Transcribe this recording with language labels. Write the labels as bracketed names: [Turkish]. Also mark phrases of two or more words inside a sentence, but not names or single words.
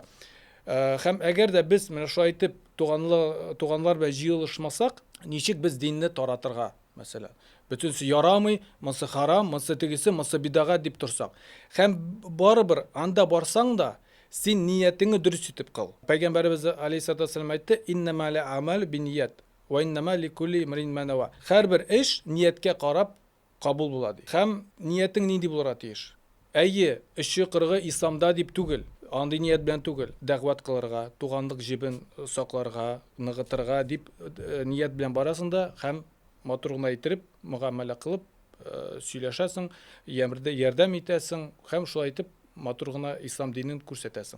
[Tatar] Һәм әгәр дә без менә шулай итеп туганлар белән җыелышмасак, ничек без динне таратырга мәсәлән? Бөтенсе ярамый, монсы харам, монсы тегесе, монсы бидагат дип торсак. Һәм барыбер анда барсаң да син ниятеңне дөрес итеп кыл. Пәйгамбәрбез [Arabic] عليه الصلاة والسلام [Tatar] әйтте: [Arabic] "إنما الأعمال بالنيات، وإنما لكل امرئ ما نوى." [Tatar] Һәрбер эш нияткә карап кабул була ди. Һәм ниятең нинди булырга тиеш? Әйе, 3, 40 исламда дип түгел, андый ният белән түгел, дәгъват кылырга, туганлык җебен сакларга, ныгытырга дип ният белән барасың да һәм матур гына итеп, мөгамәлә кылып сөйләшәсең, ярдәм итәсең һәм шулай итеп матур гына ислам динен күрсәтәсең.